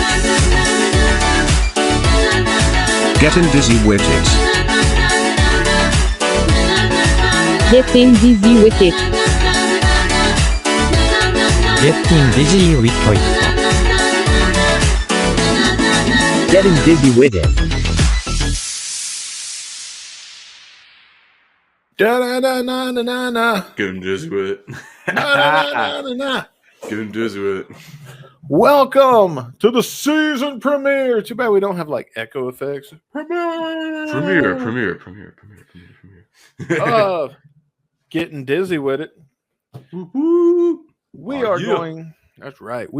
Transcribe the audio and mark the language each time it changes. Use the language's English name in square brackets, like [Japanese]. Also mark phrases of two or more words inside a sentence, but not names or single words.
[English] Gettin Dizzy Wit It. Gettin Dizzy Wit It. Gettin Dizzy Wit It. Gettin Dizzy Wit It. Da-da-da-na-na-na-na. Gettin Dizzy Wit It. Na-na-na-na-na. Gettin Dizzy Wit It. Welcome to the season premiere. Too bad we don't have like echo effects. Premiere. Getting Dizzy With It. We are going. That's right.